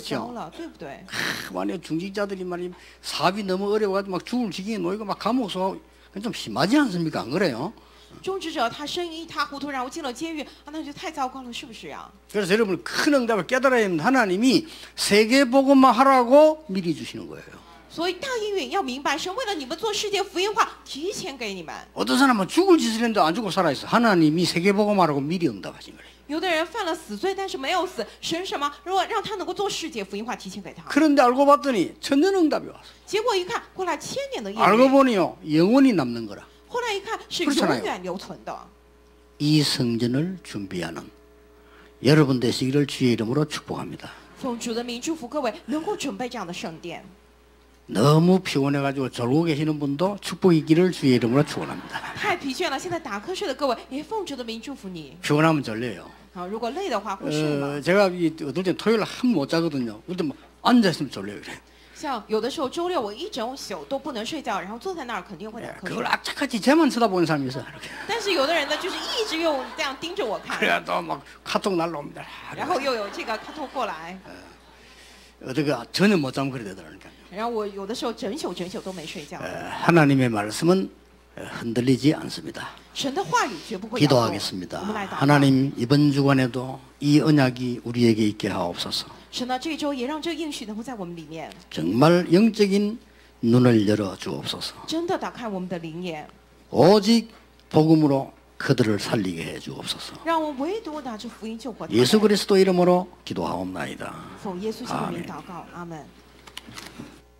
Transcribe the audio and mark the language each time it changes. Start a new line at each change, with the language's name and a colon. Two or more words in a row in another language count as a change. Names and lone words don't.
Korean: 그렇죠
Chinese: 糟了，对不对？
Korean: 만약 중직자들이 말이 사업이 너무 어려워가지고 막 죽을 지경에 놓이고 막 감옥 쏘고 그건 좀 심하지 않습니까? 안 그래요?
Chinese: 种植者他生意一塌糊涂，然后进了监狱，啊，那就太糟糕了，是不是呀？
Korean: 그래서 여러분 큰 응답을 깨달아야 하면 하나님이 세계 복음만 하라고 미리 주시는 거예요.
Chinese: 所以大应允要明白，神为了你们做世界福音化，提前给你们。
Korean: 어떤 사람은 죽을 짓을 했는데 안 죽고 살아있어. 하나님이 세계 복음 하라고 미리 응답하신 거예요.
Chinese: 有的人犯了死罪，但是没有死，神什么？如果让他能够做世界福音化，提前给他。
Korean: 그런데 알고 봤더니 천년 응답이 왔어.
Chinese: 结果一看，过来千年的应
Korean: 알고
Chinese: 允，
Korean: 보니요 영원히 남는 거라.
Chinese: 后来一看是
Korean: 그렇잖아요
Chinese: 永远留存的。
Korean: 이 성전을 준비하는 여러분 되시기를 주의 이름으로 축복합니다.
Chinese: 奉主的名祝福各位能够准备这样的圣殿。
Korean: 너무 피곤해가지고 졸고 계시는 분도 축복이 있기를 주의 이름으로 축원합니다.
Chinese: 太疲倦了，现在打瞌睡的各位也奉主的名祝福你。
Korean: 피곤하면 졸려요.
Chinese: 啊，如果累的话会睡吗？
Korean: 제가 어떨 때 토요일 한 못 자거든요. 그때 뭐 앉아있으면 졸려요. 그래.
Chinese: 像有的时候周六我一整宿都不能睡觉，然后坐在那儿肯定会打瞌
Korean: 그걸
Chinese: 睡。
Korean: 악착같이 쟤만 쳐다보는 사람이 있어. 이렇게.
Chinese: 但是有的人呢，就是一直用这样盯着我看，
Korean: 그래야 또 막 카톡 날라옵니다.
Chinese: 然后又有这个卡通过来，
Korean: 어떻게 전혀 못 자면 그래 되더라니까요.
Chinese: 然后我有的时候整宿都没睡觉。
Korean: 하나님의 말씀은 흔들리지 않습니다.
Chinese: 神的话语绝不会摇动。我
Korean: 기도하겠습니다.
Chinese: 们来祷告。
Korean: 하나님 이번 주간에도 이 언약이 우리에게 있게 하옵소서.
Chinese: 神呢，这一周也让这个应许能够在我们里面
Korean: 정말 영적인 눈을 열어 주옵소서.
Chinese: 真的打开我们的灵眼，
Korean: 오직 복음으로 그들을 살리게 해 주옵소서.
Chinese: 让我们唯独拿着福音救活他
Korean: 예수
Chinese: 们。
Korean: 그리스도 이름으로 기도하옵나이다.
Chinese: 奉耶稣基督的名祷告，阿门。